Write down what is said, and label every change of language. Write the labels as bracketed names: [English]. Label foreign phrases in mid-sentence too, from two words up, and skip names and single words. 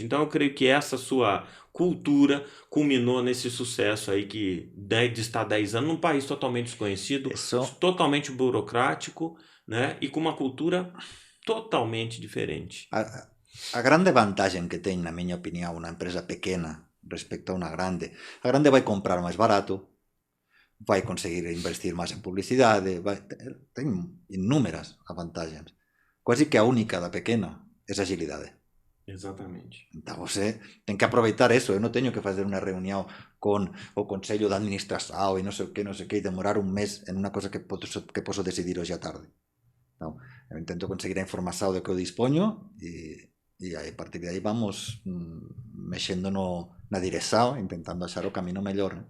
[Portuguese] Então eu creio que essa sua cultura culminou nesse sucesso aí de estar 10 anos num país totalmente desconhecido, totalmente burocrático, né? E com uma cultura totalmente diferente. A grande vantagem que tem, na minha opinião, uma empresa pequena respecto a uma grande, a grande vai comprar mais barato, vai conseguir investir [Galician] máis en publicidade, ten inúmeras vantaxes. [Portuguese] Quasi que a única da pequena é a agilidade. Exatamente. Então você tem que aproveitar isso. Eu não tenho que fazer uma reunião com o Conselho de Administração e não sei o que, e demorar um mês em uma coisa que posso decidir hoje à tarde. Então, eu intento conseguir a informação do que eu disponho e aí, a partir de aí vamos mexendo na direção, tentando achar o caminho melhor, né?